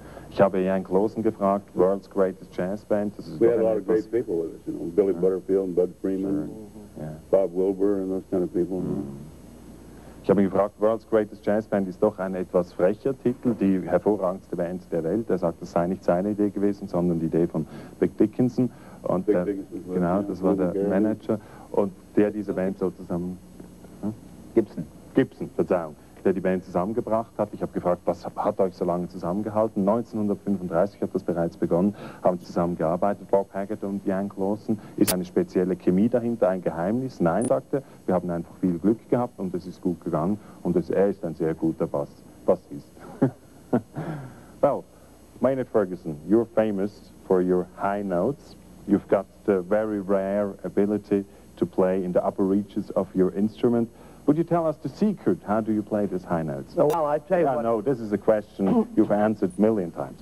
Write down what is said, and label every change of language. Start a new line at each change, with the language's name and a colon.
German: Ich habe Yank Lawson gefragt, World's Greatest Jazz Band. Das ist
English: We had a lot of great people with us, you know, Billy Butterfield and Bud Freeman, Bob Wilbur and those kind of people.
German: Ich habe ihn gefragt, World's Greatest Jazz Band ist doch ein etwas frecher Titel, die hervorragendste Band der Welt. Er sagt, das sei nicht seine Idee gewesen, sondern die Idee von Big Dickinson. Und genau, das war der Manager. Und der diese Band so zusammen... Gibson, Verzeihung. Der die Band zusammengebracht hat. Ich habe gefragt, was hat euch so lange zusammengehalten? 1935 hat das bereits begonnen, haben zusammengearbeitet, Bob Haggart und Yank Lawson. Ist eine spezielle Chemie dahinter, ein Geheimnis? Nein, sagte er, wir haben einfach viel Glück gehabt und es ist gut gegangen und er ist ein sehr guter Bassist.
English: Well, Maynard Ferguson, you're famous for your high notes. You've got the very rare ability to play in the upper reaches of your instrument. Would you tell us the secret? How do you play these high notes? Well, I tell you what. No, this is a question you've answered a million times.